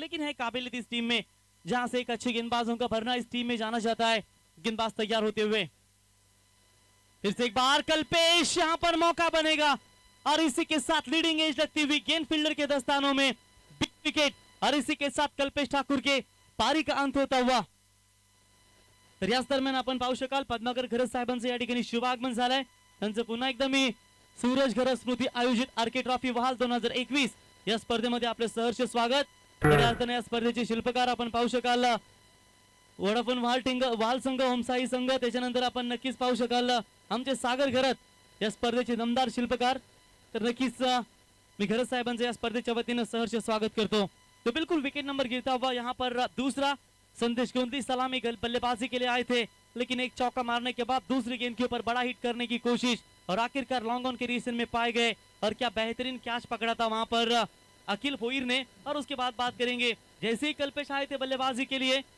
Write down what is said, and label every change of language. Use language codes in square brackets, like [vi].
[hi] लेकिन है काबिलियत इस टीम में, जहां से एक अच्छे गेंदबाजों का भरना इस टीम में जाना जाता है. गेंदबाज तैयार होते हुए फिर से एक बार कल्पेश, यहां पर मौका बनेगा और इसी के साथ लीडिंग एज लगती हुई गेंद फील्डर के दस्तानों में, बिग विकेट और इसी के साथ कल्पेश ठाकुर के पारी का अंत होता हुआ. [mr] तर याच दरम्यान आपण पाहू शकाल पद्माकर घरत साहेबांचं या ठिकाणी शुभागमन झालंय. त्यांचं पुन्हा एकदा मी सूरज घरत स्मृती आयोजित आरके ट्रॉफी वहाल 2021 या स्पर्धेमध्ये आपले सहर्ष स्वागत. तर या स्पर्धेचे शिल्पकार आपण पाहू शकाल वडाफोन वाल संघ, होमसाई संघ. त्याच्यानंतर आपण नक्कीच पाहू शकाल आमचे सागर घरत या स्पर्धेचे दमदार शिल्पकार. तर नक्कीच मी घरत साहेबांचं या स्पर्धेच्या वतीने सहर्ष स्वागत करतो. [hi] तो बिल्कुल विकेट नंबर गिरता हुआ यहाँ पर दूसरा संदेश गोंदी सलामी बल्लेबाजी के लिए आए थे, लेकिन एक चौका मारने के बाद दूसरी गेंद के ऊपर बड़ा हिट करने की कोशिश और आखिरकार लॉन्ग ऑन के रीजन में पाए गए. और क्या बेहतरीन कैच पकड़ा था वहां पर अखिल बोईर ने. और उसके बाद बात करेंगे, जैसे ही कल्पेश आए थे बल्लेबाजी के लिए,